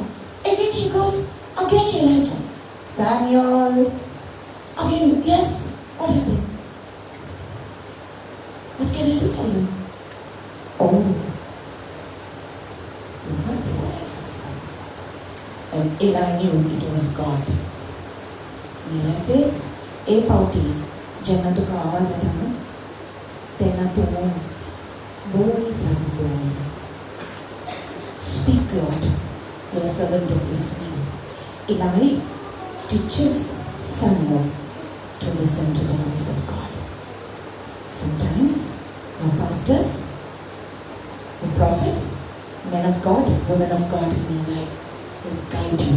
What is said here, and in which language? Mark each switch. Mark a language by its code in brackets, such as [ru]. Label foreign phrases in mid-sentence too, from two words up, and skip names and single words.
[en] Again he goes, again he lies down. Samuel, again, yes, what happened? What can I do for you? Oh, you heard the voice. And Eli knew it was God. Eli says, [kok] "E pauti, jenna tuka आवाज येता ना, तेन्ना तूं बोल प्रभु बोल. [en] Speak, Lord. Your servant is listening." Eli teaches Samuel to listen to the voice of God. Sometimes your pastors, your prophets, men of God, women of God in your life will guide you.